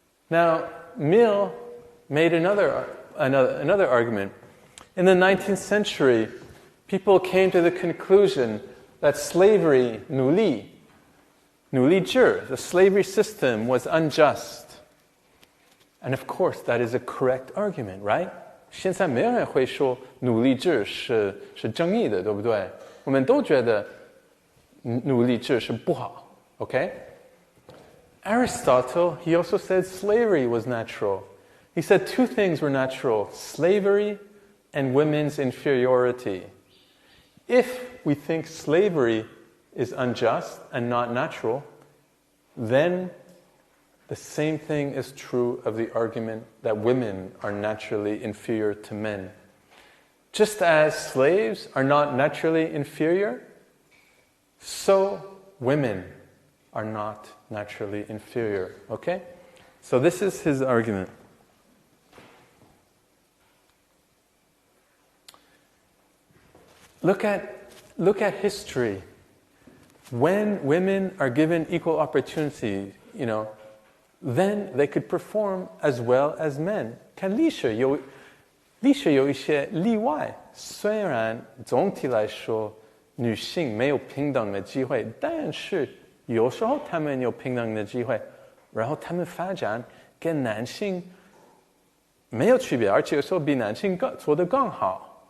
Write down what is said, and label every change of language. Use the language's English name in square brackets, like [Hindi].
[English] Now, Mill made another argument. In the 19th century, people came to the conclusion that slavery, 奴隶制, the slavery system was unjust. And of course, that is a correct argument, right? [Chinese] 现在没有人会说奴隶制是正义的，对不对？我们都觉得奴隶制是不好, okay? [English] Aristotle, he also said slavery was natural. He said two things were natural, slavery and women's inferiority. If we think slavery is unjust and not natural, then the same thing is true of the argument that women are naturally inferior to men. Just as slaves are not naturally inferior, so women are not naturally inferior. Okay? So this is his argument. Look at history. When women are given equal opportunity, then they could perform as well as men. [Chinese] 看历史有一些例外，虽然总体来说女性没有平等的机会，但是有时候她们有平等的机会，然后她们发展跟男性没有区别，而且有时候比男性做得更好。